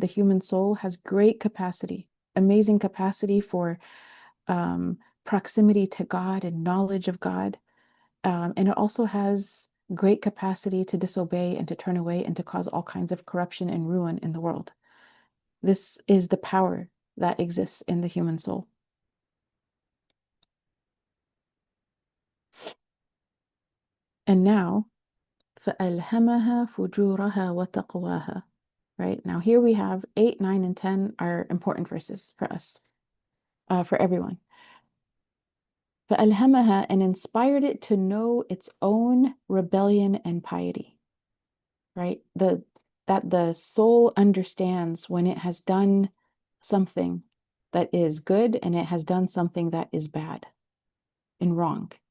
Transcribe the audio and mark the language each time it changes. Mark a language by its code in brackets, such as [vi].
[en] The human soul has great capacity, amazing capacity for proximity to God and knowledge of God. And it also has great capacity to disobey and to turn away and to cause all kinds of corruption and ruin in the world. This is the power that exists in the human soul. And now, [ar] فَأَلْهَمَهَا فُجُورَهَا وَتَقْوَاهَا. [en] Right? Now here we have 8, 9, and 10 are important verses for us, for everyone. فَأَلْهَمَهَا, and inspired it to know its own rebellion and piety. Right? That the soul understands when it has done something that is good and it has done something that is bad and wrong.